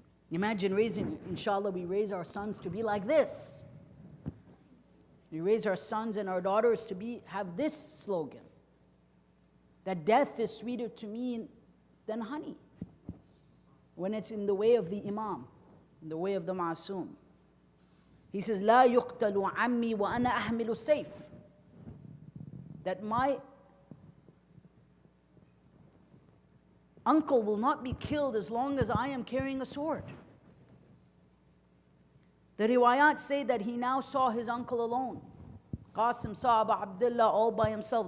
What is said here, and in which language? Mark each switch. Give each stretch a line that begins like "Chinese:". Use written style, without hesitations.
English: Imagine raising, inshallah, we raise our sons to be like this. We raise our sons and our daughters to have this slogan, that death is sweeter to me than honey, when it's in the way of the Imam, in the way of the Ma'asum. He says,
Arabic: لا يقتل عمي وأنا أحمل السيف.
English: That my uncle will not be killed as long as I am carrying a sword. The riwayat say that he now saw his uncle alone. Qasim saw Abu Abdullah all by himself.